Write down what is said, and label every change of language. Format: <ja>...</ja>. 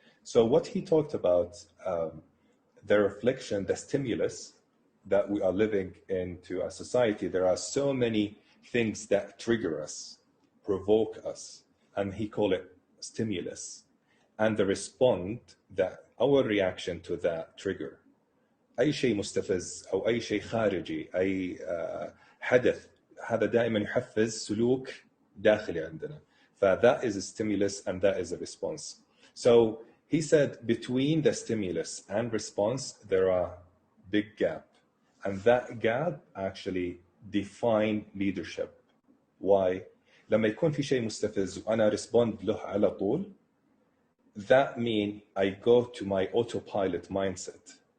<en>So what he talked about, the reflection, the stimulus that we are living into a society, there are so many things that trigger us, provoke us, and he called it stimulus. And the response, that our reaction to that trigger,</en> <ar>أي شيء مستفز أو أي شيء خارجي، أي حدث، هذا دائما يحفز سلوك داخلي عندنا.</ar> <en>That is a stimulus and that is a response. So he said between the stimulus and response, there are big gap. And that gap actually define leadership. Why?</en> <ar>لما يكون في شيء مستفز وأنا respond له على طول,</ar> <en>that mean I go to my autopilot mindset.</en>